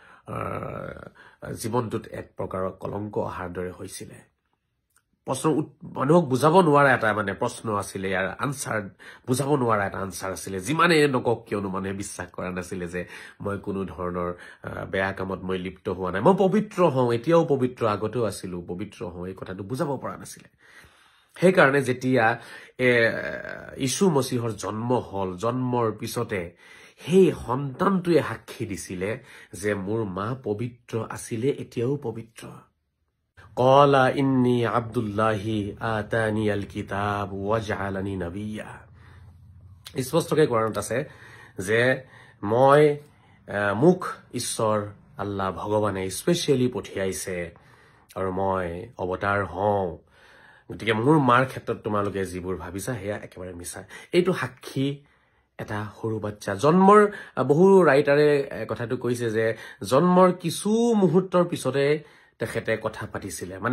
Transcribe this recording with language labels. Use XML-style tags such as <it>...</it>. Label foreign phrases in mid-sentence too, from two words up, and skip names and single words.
<as>জীৱনটোত এক প্ৰকাৰৰ কলংক অহাৰ দৰে হৈছিল প্ৰশ্ন মানুহক বুজাব নোৱাৰা এটা মানে প্ৰশ্ন আছিল ইয়াৰ আনসাৰ বুজাব নোৱাৰা এটা আনসাৰ আছিল যিমানে নকক কিয়নো মানুহে বিশ্বাস কৰা নাছিল যে মই কোনো ধৰণৰ বেয়া কামত মই লিপ্ত হোৱা নাই মই পবিত্ৰ হওঁ এতিয়াও পবিত্ৰ আগতেও আছিলো পবিত্ৰ হওঁ এই কথাটো বুজাব পৰা নাছিল সেই কাৰণে যেতিয়া ঈশু মসিহৰ জন্ম হল জন্মৰ পিছতে সেই সন্তানটোৱে সাক্ষী দিছিলে যে মোৰ মা পবিত্ৰ আছিল এতিয়াও পবিত্ৰ</as> <ar>قالا إني عبد الله آتاني الكتاب وجعلني نبيا</ar> <as>স্পষ্টকৈ কোৰানত আছে যে মই মুখ ঈশ্বৰ আল্লাহ ভগৱানে স্পেশালি পঠিয়াইছে আৰু মই অৱতাৰ হওঁ গতিকে মোৰ মাৰ ক্ষেত্ৰত তোমালোকে যিবোৰ ভাবিছা হেয়া একেবাৰে মিছা এইটো সাক্ষী এটা সৰু বাচ্চা জন্মৰ বহু ৰাইটাৰে কথাটো কৈছে যে জন্মৰ কিছু মুহূৰ্তৰ পিছতে তেখেতে কথা পাতিছিল মানে</as>